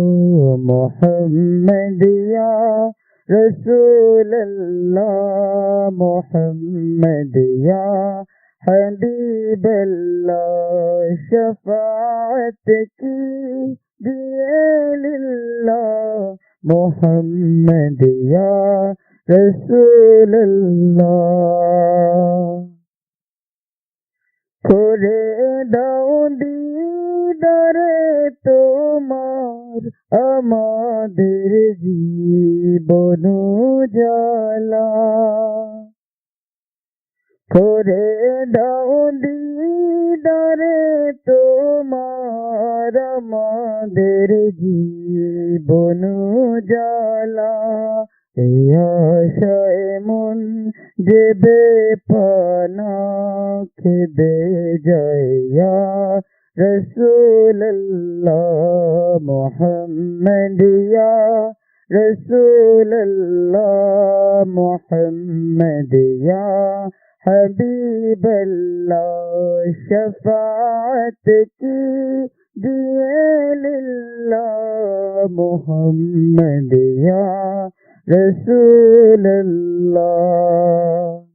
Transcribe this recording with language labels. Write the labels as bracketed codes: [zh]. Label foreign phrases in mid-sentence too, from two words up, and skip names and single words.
[ur] محمد یا رسول اللہ، محمد یا حبیب اللہ، شفاعت کیجئے للہ، محمد یا رسول [bn] اللہ، খুলে দাও দিদার তোমার আমাদের জীবন জ্বালা, করে দাও দিদারে তোমার আমাদের জীবন জ্বালা, এই আশায় মন যে বেপনা কেঁদে যায় [ur] رسول اللہ محمد یا رسول اللہ محمد یا حبیب اللہ, شفاعت کیجئے للہ محمد یا رسول اللہ.